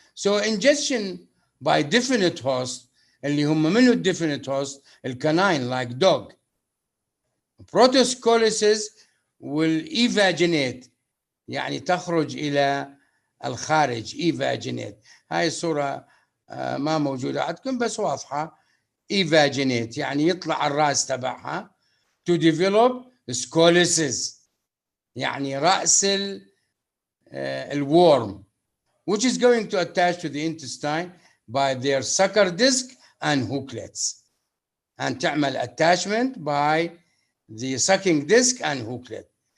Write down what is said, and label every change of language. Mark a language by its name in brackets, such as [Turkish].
[English] So ingestion by definite host, [Arabic] اللي هم منه [English] definite host, الcanine like dog. Protoscolysis will evaginate, [Arabic] يعني تخرج إلى الخارج, [English] evaginate. [Arabic] هاي الصورة ما موجودة عندكم بس واضحة. [English] evaginate [Arabic] يعني يطلع الرأس تبعها [English] to develop scolysis, [Arabic] يعني رأس الworm, [English] which is going to attach to the intestine by their sucker disc and hooklets, and [Arabic] تعمل [English] attachment by the sucking disc and hooklet.